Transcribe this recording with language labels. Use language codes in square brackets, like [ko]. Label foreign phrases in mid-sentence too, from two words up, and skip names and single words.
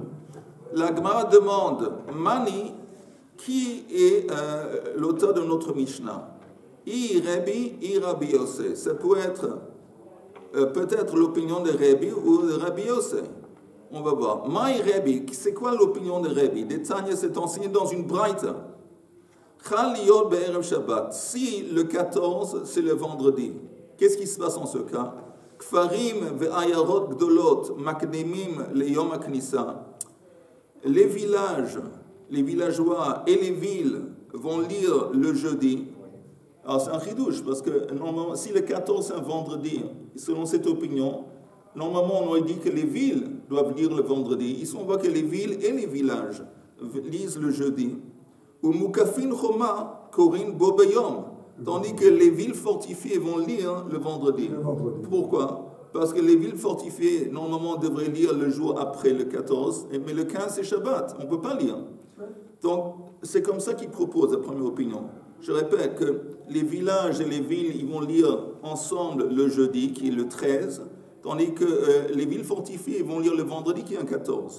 [fr] La Gemara demande, Mani, qui est l'auteur de notre Mishnah? I Rabbi Yosef. Ça peut être peut-être l'opinion de Rabbi ou de Rabbi Yosef. On va voir. Maï Rebbe, c'est quoi l'opinion de Rebbe? Détail, c'est enseigné dans une braïta. [he] חל להיות בערב שבת. [fr] Si le 14, c'est le vendredi, qu'est-ce qui se passe en ce cas? [he] כפרים ועיירות גדולות מקדימין ליום הכניסה. [fr] Les villages, les villageois et les villes vont lire le jeudi. Alors c'est un chidouche, parce que normalement, si le 14 c'est un vendredi, selon cette opinion, normalement on aurait dit que les villes doivent lire le vendredi. Ici on voit que les villes et les villages lisent le jeudi. [he] ומוקפין חומה קורין בו ביום. [fr] Tandis que les villes fortifiées vont lire le vendredi. Pourquoi? Parce que les villes fortifiées, normalement, devraient lire le jour après le 14, mais le 15, c'est Shabbat. On ne peut pas lire. Donc, c'est comme ça qu'ils proposent la première opinion. Je répète que les villages et les villes, ils vont lire ensemble le jeudi, qui est le 13, tandis que les villes fortifiées vont lire le vendredi, qui est un 14.